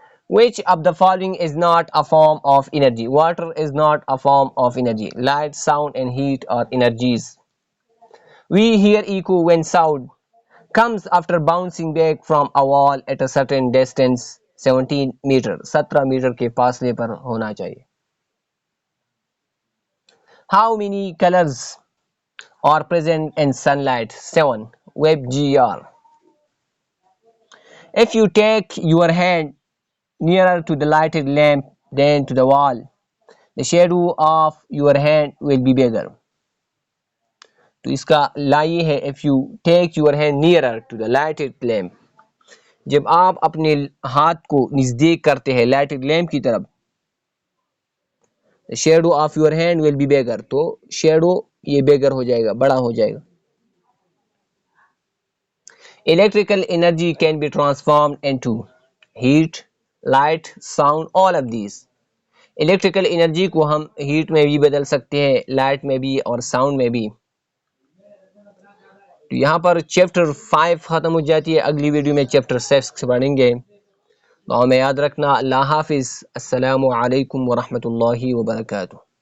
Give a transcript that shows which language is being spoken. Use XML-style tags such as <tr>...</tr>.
<en>Which of the following is not a form of energy? Water is not a form of energy. Light, sound, and heat are energies. We hear echo when sound comes after bouncing back from a wall at a certain distance. 17 meter,</en> <ur>17 metre کے فاصلے پر ہونا چاہیے.</ur> <en>How many colors are present in sunlight? 7. WebGR. If you take your hand nearer to the lighted lamp than to the wall, the shadow of your hand will be bigger.</en> <ur>تو اس کا لائے ہے</ur> <en>if you take your hand nearer to the lighted lamp.</en> <ur>جب آپ اپنے ہاتھ کو نزدیک کرتے ہیں لائٹڈ لیمپ کی طرف,</ur> <en>the shadow of your hand will be bigger.</en> <ur>تو shadow یہ bigger ہو جائے گا, بڑا ہو جائے گا.</ur> <en>Electrical energy can be transformed into heat, light, sound, all of these.</en> <ur>Electrical energy کو ہم ہیٹ میں بھی بدل سکتے ہیں, لائٹ میں بھی اور ساؤنڈ میں بھی. تو یہاں پر چیپٹر 5 ختم ہو جاتی ہے. اگلی ویڈیو میں چیپٹر 6 پڑھیں گے. دعا میں یاد رکھنا. اللہ حافظ. السلام علیکم ورحمۃ اللہ وبرکاتہ.</ur>